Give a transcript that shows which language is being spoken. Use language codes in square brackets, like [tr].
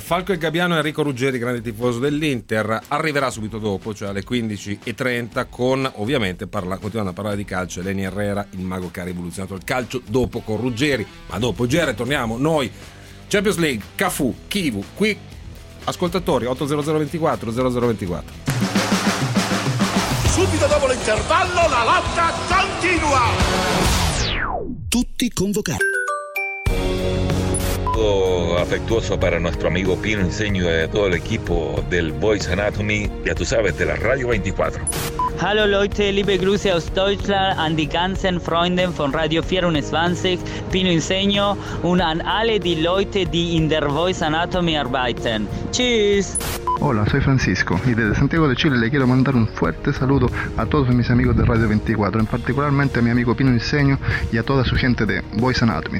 [it] Falco e Gabbiano, Enrico Ruggeri, grande tifoso dell'Inter, arriverà subito dopo, cioè alle 15:30, con ovviamente continuando a parlare di calcio, Eleni Herrera, il mago che ha rivoluzionato il calcio, dopo con Ruggeri. Ma dopo Gere torniamo noi, Champions League, Cafu, Kivu, qui ascoltatori 800 24 00 24. Subito dopo l'intervallo la lotta continua. Tutti convocati. [es] Todo afectuoso para nuestro amigo Pino Insegno y todo el equipo del Voice Anatomy, ya tú sabes, de la Radio 24. [de] Hallo Leute, liebe Grüße aus Deutschland an die ganzen Freunde von Radio 24, Pino Insegno, und an alle die Leute, die in der Voice Anatomy arbeiten. Tschüss! [es] Hola, soy Francisco y desde Santiago de Chile le quiero mandar un fuerte saludo a todos mis amigos de Radio 24, en particularmente a mi amigo Pino Insegno y a toda su gente de Voice Anatomy.